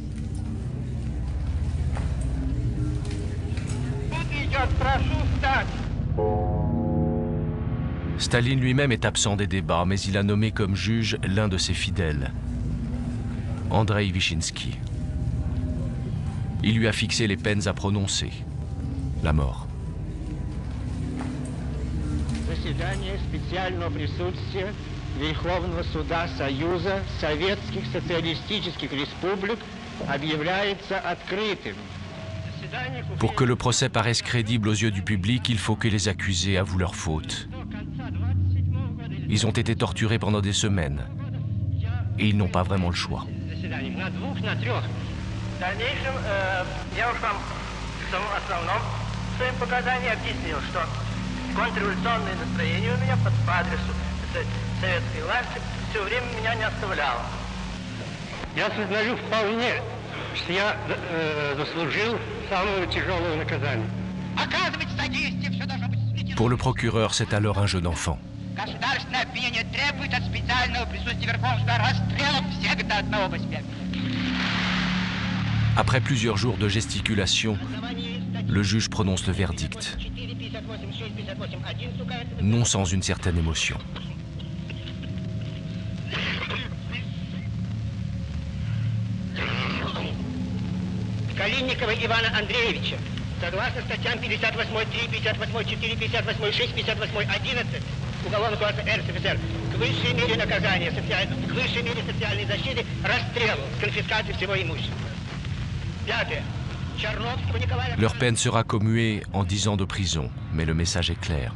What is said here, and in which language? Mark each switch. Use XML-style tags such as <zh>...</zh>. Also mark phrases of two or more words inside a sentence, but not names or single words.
<fr>Staline lui-même est absent des débats, mais il a nommé comme juge l'un de ses fidèles, Andrei Vyshinsky. Il lui a fixé les peines à prononcer, la mort.</fr> <ru>Заседание специального присутствия Верховного суда Союза Советских Социалистических Республик объявляется открытым.</ru> <fr>Pour que le procès paraisse crédible aux yeux du public, il faut que les accusés avouent leur faute. Ils ont été torturés pendant des semaines et ils n'ont pas vraiment le choix.</fr> <ru>Контрреволюционное настроение у меня по адресу советской власти все время меня не оставляло. Я сознаю вполне, что я заслужил самое тяжелое наказание.</ru> <fr>Pour le procureur, c'est alors un jeu d'enfant.</fr> <ru>Государственное обвинение требует от специального присутствия Верховного расстрелов всех до одного по себе.</ru> <fr>Après plusieurs jours de gesticulation, le juge prononce le verdict, non sans une certaine émotion.</fr> <ru>Калинникова Ивана Андреевича, согласно статьям 58.3, 58.4, 58.6, 58.11 Уголовного кодекса РСФСР, к высшей мере наказания, к высшей мере социальной защиты, расстрелу с конфискацией всего имущества. Пятое. Черновского Николая...</ru> <fr>Leur peine sera commuée en 10 ans de prison, mais le message est clair.</fr>